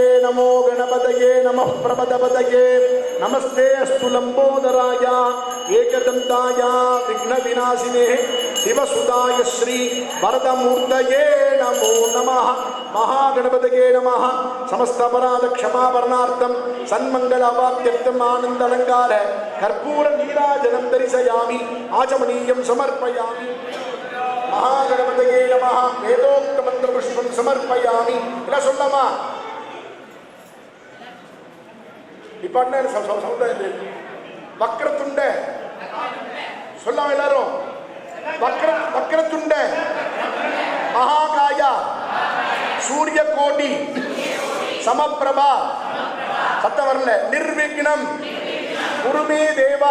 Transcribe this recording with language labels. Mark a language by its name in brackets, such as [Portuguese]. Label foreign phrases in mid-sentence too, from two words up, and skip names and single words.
[Sanskrit] नमो गणपतये नमः प्रपदपतये नमस्ते अस्तु लंबोदराय एकदंताय विघ्नविनाशिने शिवसुताय श्री वरदमूर्तये नमो नमः महागणपतये नमः समस्त अपराध क्षमापरणार्थं सन्मंगलावाप्त्यर्थम् आनंदालंकार कर्पूर नीराजनं दर्शयामि आचमनीयं समर्पयामि महागणपतये नमः वेदोक्त मंत्रपुष्पं समर्पयामि इला சொல்லமா இப்பண்ணே சௌந்தர்ய வக்ரதுண்ட [Tamil] சொல்லாம எல்லாரும் [Sanskrit] वक्रतुण्ड महाकाय सूर्य कोटि समप्रभा [Tamil] சத்தம் வரல [Sanskrit] निर्विघ्नं कुरुमे देवा